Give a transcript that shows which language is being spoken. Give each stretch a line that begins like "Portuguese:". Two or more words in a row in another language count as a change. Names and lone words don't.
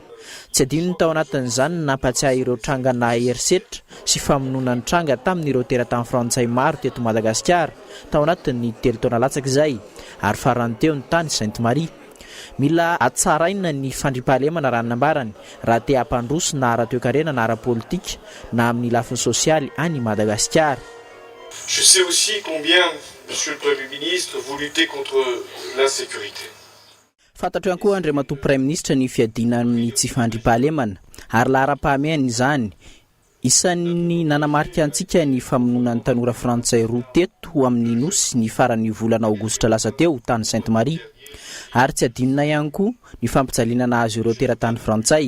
Malagasy: Tsy adino ny tao anatin'izany nampatsiahy ireo tranga na herisetra sy famonoana ny tranga tamin'ireo teratany frantsay maro teto Madagasikara tao anatin'ny 3 taona latsaka izay ary farany teo ny tany Sainte-Marie. Mila atsaraina ny fandriam-pahalemana ranonambarany raha te hampandroso na ara-toekarena na ara-politika na amin'ny lafiny sosialy any Madagasikara.
French: Je sais aussi combien, Monsieur le Premier ministre, vous luttez contre l'insécurité.
Malagasy: Fantatro ihany koa Andriamatoa
French: Prime Ministre
Malagasy: ny fiadina amin'ny tsy fandriam-pahalemana ary lahara-pahamehana izany. Isan'ny nanamarika antsika ny famonoana ny tanora frantsay roa teto amin'ny nosy ny faran'ny volana aogositra lasa teo tany Sainte-Marie. Ary tsy adinona ihany koa ny fampijaliana azy ireo teratany frantsay.